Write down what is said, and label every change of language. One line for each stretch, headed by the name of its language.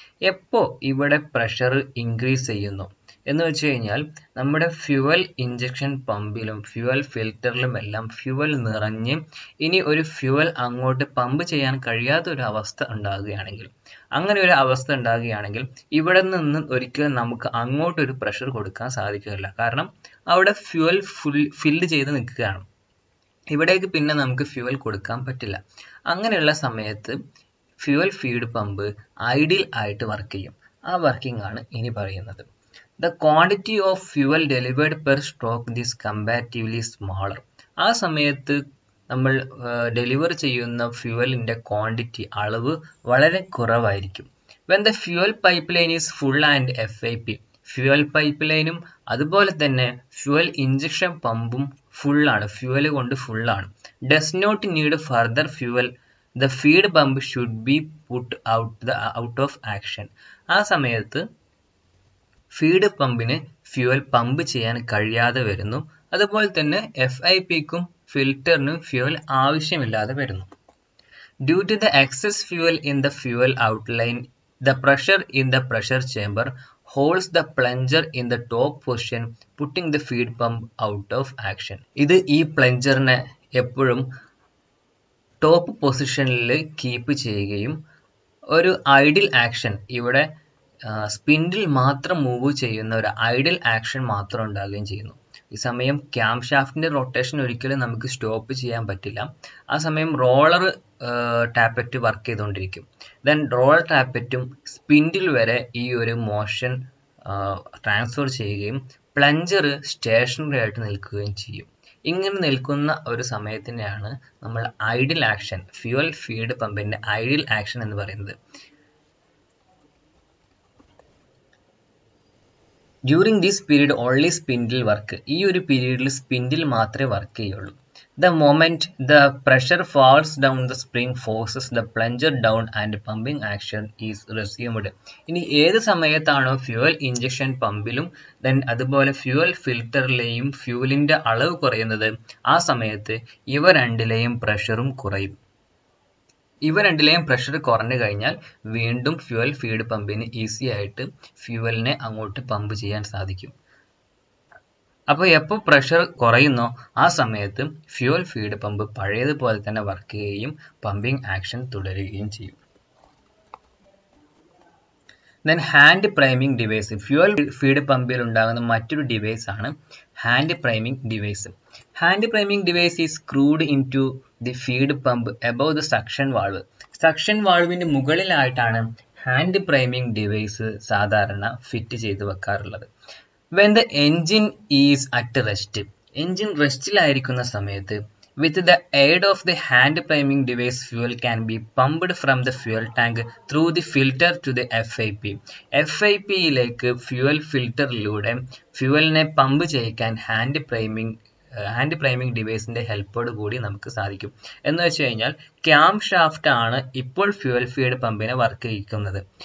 Malayalam: എപ്പോ ഇവിടെ pressure increase ചെയ്യുന്നു എന്ന് വെച്ച് കഴിഞ്ഞാൽ നമ്മുടെ ഫ്യൂവൽ ഇഞ്ചക്ഷൻ പമ്പിലും ഫ്യൂവൽ ഫിൽറ്ററിലും എല്ലാം ഫ്യൂവൽ നിറഞ്ഞ് ഇനി ഒരു ഫ്യൂവൽ അങ്ങോട്ട് പമ്പ് ചെയ്യാൻ കഴിയാത്ത ഒരു അവസ്ഥ ഉണ്ടാകുകയാണെങ്കിൽ, അങ്ങനെ ഒരു അവസ്ഥ ഉണ്ടാകുകയാണെങ്കിൽ ഇവിടെ നിന്ന് ഒരിക്കലും നമുക്ക് അങ്ങോട്ടൊരു പ്രഷർ കൊടുക്കാൻ സാധിക്കില്ല. കാരണം അവിടെ ഫ്യൂവൽ ഫില്ല് ചെയ്ത് നിൽക്കുകയാണ്. ഇവിടേക്ക് പിന്നെ നമുക്ക് ഫ്യൂവൽ കൊടുക്കാൻ പറ്റില്ല. അങ്ങനെയുള്ള സമയത്ത് ഫ്യൂവൽ ഫീഡ് പമ്പ് ഐഡിയൽ ആയിട്ട് വർക്ക് ചെയ്യും. ആ വർക്കിംഗ് ആണ് ഇനി പറയുന്നത്.
English: The quantity of fuel delivered per stroke is comparatively smaller.
Malayalam: ആ സമയത്ത് നമ്മൾ ഡെലിവർ ചെയ്യുന്ന ഫ്യൂവലിൻ്റെ ക്വാണ്ടിറ്റി അളവ് വളരെ കുറവായിരിക്കും.
English: When the fuel pipeline is full and FIP,
Malayalam: fuel pipe ലൈനും അതുപോലെ തന്നെ ഫ്യൂവൽ ഇഞ്ചക്ഷൻ പമ്പും ഫുള്ളാണ്, ഫ്യൂവൽ കൊണ്ട് ഫുള്ളാണ്.
English: Does not need further fuel, the feed pump should be put out of action.
Malayalam: ആ സമയത്ത് ഫീഡ് പമ്പിന് ഫ്യൂവൽ പമ്പ് ചെയ്യാൻ കഴിയാതെ വരുന്നു. അതുപോലെ തന്നെ FIPക്കും ഫിൽറ്ററിനും ഫ്യൂവൽ ആവശ്യമില്ലാതെ വരുന്നു.
English: Due to the excess fuel in the fuel outline, the pressure in the pressure chamber holds the plunger in the top position, putting the feed pump out of action.
Malayalam: ഇത് ഈ പ്ലഞ്ചറിനെ എപ്പോഴും ടോപ്പ് പൊസിഷനിൽ keep ചെയ്യുകയും ഒരു idle action, ഇവിടെ spindle മാത്രം move ചെയ്യുന്ന ഒരു ഐഡിൽ ആക്ഷൻ മാത്രം ഉണ്ടാകുകയും ചെയ്യുന്നു. ഈ സമയം ക്യാം ഷാഫ്റ്റിന്റെ റൊട്ടേഷൻ ഒരിക്കലും നമുക്ക് സ്റ്റോപ്പ് ചെയ്യാൻ പറ്റില്ല. ആ സമയം റോളർ ടാപ്പറ്റ് വർക്ക് ചെയ്തുകൊണ്ടിരിക്കും. ദെൻ റോളർ ടാപ്പറ്റും സ്പിൻഡിൽ വരെ ഈ ഒരു മോഷൻ ട്രാൻസ്ഫർ ചെയ്യുകയും പ്ലഞ്ചർ സ്റ്റേഷനറി ആയിട്ട് നിൽക്കുകയും ചെയ്യും. ഇങ്ങനെ നിൽക്കുന്ന ഒരു സമയത്തിനെയാണ് നമ്മൾ idle action, fuel feed പമ്പിന്റെ idle action എന്ന് പറയുന്നത്.
English: During this period only spindle work.
Malayalam: ഈ ഒരു പീരീഡിൽ സ്പിൻഡിൽ മാത്രമേ വർക്ക് ചെയ്യുള്ളൂ.
English: The moment the pressure falls down, the spring forces the plunger down and pumping action is resumed.
Malayalam: ഇനി ഏത് സമയത്താണോ fuel injection പമ്പിലും then അതുപോലെ ഫ്യൂവൽ ഫിൽറ്ററിലെയും ഫ്യൂവലിന്റെ അളവ് കുറയുന്നത്, ആ സമയത്ത് ഇവ രണ്ടിലെയും പ്രഷറും കുറയും. ഇവ രണ്ടിലെയും പ്രഷർ കുറഞ്ഞു കഴിഞ്ഞാൽ വീണ്ടും ഫ്യൂവൽ ഫീഡ് പമ്പിന് ഈസി ആയിട്ട് ഫ്യൂവലിനെ അങ്ങോട്ട് പമ്പ് ചെയ്യാൻ സാധിക്കും. അപ്പോൾ എപ്പോൾ പ്രഷർ കുറയുന്നോ ആ സമയത്ത് ഫ്യൂവൽ ഫീഡ് പമ്പ് പഴയതുപോലെ തന്നെ വർക്ക് ചെയ്യുകയും പമ്പിംഗ് ആക്ഷൻ തുടരുകയും ചെയ്യും. Then hand priming device. Fuel feed പമ്പിൽ ഉണ്ടാകുന്ന മറ്റൊരു ഡിവൈസ് ആണ് hand priming device.
English: Hand priming device is screwed into the feed pump above the suction valve.
Malayalam: Suction വാൾവിന്റെ മുകളിലായിട്ടാണ് hand priming device സാധാരണ fit ചെയ്ത് വെക്കാറുള്ളത്.
English: When the engine is at rest,
Malayalam: engine റെസ്റ്റിലായിരിക്കുന്ന സമയത്ത്
English: with the aid of the hand priming device, fuel can be pumped from the fuel tank through the filter to the FIP.
Malayalam: FIP-യിലേക്ക് fuel ഫിൽറ്ററിലൂടെ ഫ്യൂവലിനെ pump ചെയ്യിക്കാൻ hand priming ഡിവൈസിന്റെ ഹെൽപ്പോട് കൂടി നമുക്ക് സാധിക്കും. എന്ന് വെച്ച് കഴിഞ്ഞാൽ cam shaft ആണ് ഇപ്പോൾ ഫ്യൂവൽ ഫീഡ് പമ്പിനെ വർക്ക് ചെയ്യിക്കുന്നത്.